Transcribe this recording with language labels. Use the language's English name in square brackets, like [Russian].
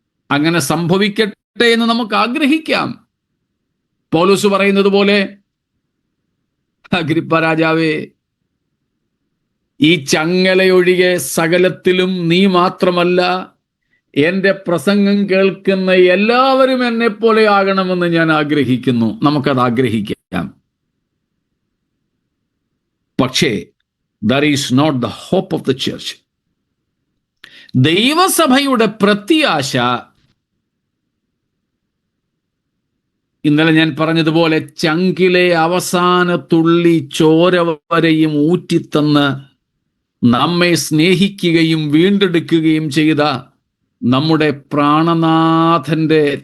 [Malayalam] അങ്ങനെ സംഭവിക്കട്ടെ എന്ന് നമുക്ക് ആഗ്രഹിക്കാം. പൗലോസ് പറയുന്നത് പോലെ, അഗ്രിപ്പ രാജാവേ, ഈ ചങ്ങലയൊഴികെ സകലത്തിലും നീ മാത്രമല്ല, എന്റെ പ്രസംഗം കേൾക്കുന്ന എല്ലാവരും എന്നെ പോലെ ആകണമെന്ന് ഞാൻ ആഗ്രഹിക്കുന്നു. നമുക്കത് ആഗ്രഹിക്കാം. പക്ഷേ [English] that is not the hope of the church. [Malayalam] ദൈവസഭയുടെ പ്രത്യാശ, ഇന്നലെ ഞാൻ പറഞ്ഞതുപോലെ, ചങ്കിലെ അവസാന തുള്ളി ചോര വരെയും ഊറ്റിത്തന്ന് നമ്മെ സ്നേഹിക്കുകയും വീണ്ടെടുക്കുകയും ചെയ്ത നമ്മുടെ പ്രാണനാഥന്റെ